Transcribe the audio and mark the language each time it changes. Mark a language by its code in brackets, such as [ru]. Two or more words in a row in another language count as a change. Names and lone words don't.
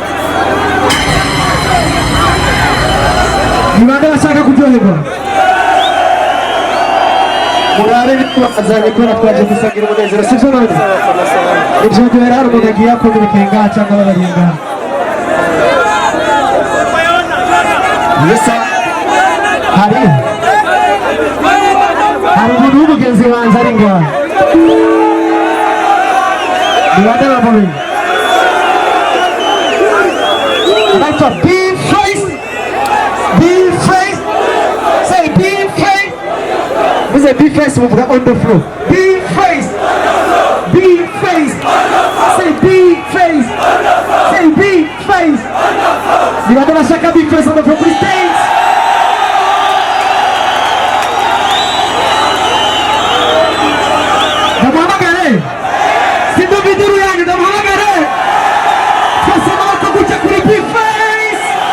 [rn] ni bande bashaka kuryoherwa murare bazanye kubera twaje gusangira umunezero sivyo none ivyo duhera hari umuntu agiye akomereka ngaha cyangwa babari ngaha Yesa hari umuntu w'umugenzi wanjye ari ngaha ni bande bamubi abaitwa B-Face say B-Face muze B-Face muvuga [en] on the floor [rn] B-Face say B-Face say B-Face ni bande bashaka B-Face [en] on the floor please dance [rn] ndamuhamagare sindubiduru yanyu ndamuhamagare twese amaboko guca kuri B-Face